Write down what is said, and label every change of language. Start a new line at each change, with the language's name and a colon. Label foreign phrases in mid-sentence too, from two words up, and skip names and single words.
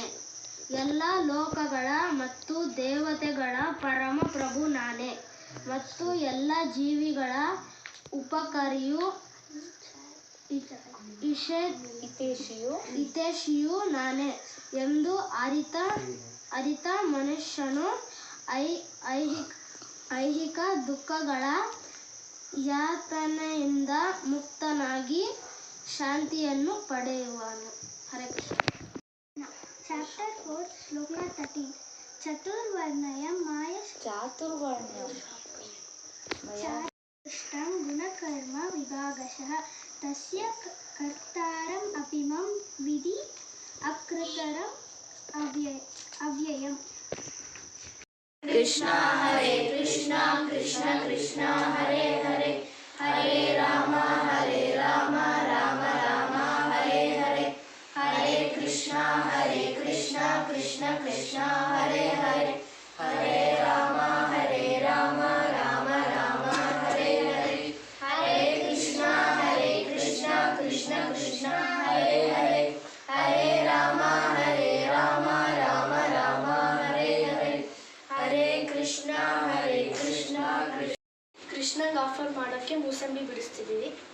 Kannada: ಎಲ್ಲ ಲೋಕಗಳ ಮತ್ತು ದೇವತೆಗಳ ಪರಮ ಪ್ರಭು ನಾನೇ ಮತ್ತು ಎಲ್ಲ ಜೀವಿಗಳ ಉಪಕಾರಿಯೂ ಹಿತೈಷಿಯೂ ನಾನೇ ಎಂದು ಅರಿತ ಮನುಷ್ಯನು ಐಹಿಕ ದುಃಖಗಳ ಯಾತನೆಯಿಂದ ಮುಕ್ತನಾಗಿ ಶಾಂತಿಯನ್ನು ಪಡೆಯುವನು. ಹರೇ ಕೃಷ್ಣ. ಚಾಪ್ಟರ್ 4 ಶ್ಲೋಕ 13.
Sanskrit: ಚಾತುರ್ವರ್ಣ್ಯಂ ಸೃಷ್ಟಂ ಗುಣಕರ್ಮ ವಿಭಾಗಶಃ ತಸ್ಯ ಕರ್ತಾರಂ ಅಪಿ ಮಾಂ ವಿಧಿ ಅಕೃತರಂ ಅವ್ಯಯಂ.
Kannada: ಕೃಷ್ಣ.
Sanskrit: ಹರೇ ಕೃಷ್ಣ ಕೃಷ್ಣ ಕೃಷ್ಣ ಹರೇ ಹರೇ ಹರೇ ರಾಮ ರಾಮ ರಾಮ ಹರೇ ಹರೇ. ಹರೇ ಕೃಷ್ಣ ಕೃಷ್ಣ ಕೃಷ್ಣ ಹರೇ ಹರೇ ಹರೇ ರಾಮ ರಾಮ ರಾಮ ಹರೇ ಹರೇ. ಹರೇ ಕೃಷ್ಣ ಕೃಷ್ಣ ಕೃಷ್ಣ ಹರೇ ಹರೇ ಹರೇ ರಾಮ ರಾಮ ರಾಮ ಹರೇ ಹರೇ.
Kannada: ಹರೇ ಕೃಷ್ಣ ಕೃಷ್ಣಂಗೆ ಆಫರ್ ಮಾಡೋಕ್ಕೆ ಮೂಸಂಬಿ ಬಿಡಿಸ್ತಿದ್ದೀವಿ.